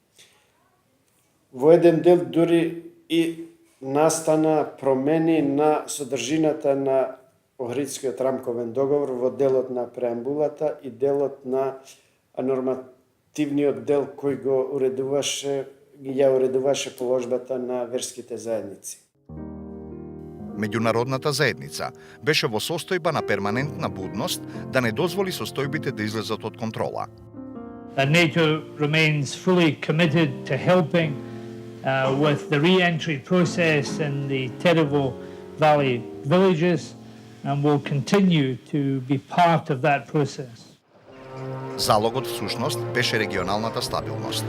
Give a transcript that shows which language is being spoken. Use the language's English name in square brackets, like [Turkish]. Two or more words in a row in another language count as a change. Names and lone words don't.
[Macedonian] Во еден дел дури и настана промени на содржината на Охридскиот рамковен договор во делот на преамбулата и делот на нормативниот дел кој ја уредуваше положбата на верските заедници. меѓународната заедница беше во состојба на перманентна будност да не дозволи состојбите да излезат од контрола. [English] NATO remains fully committed to helping with the re-entry process in the Terrible Valley villages and will continue to be part of that process. [Macedonian] Залогот всушност беше регионалната стабилност.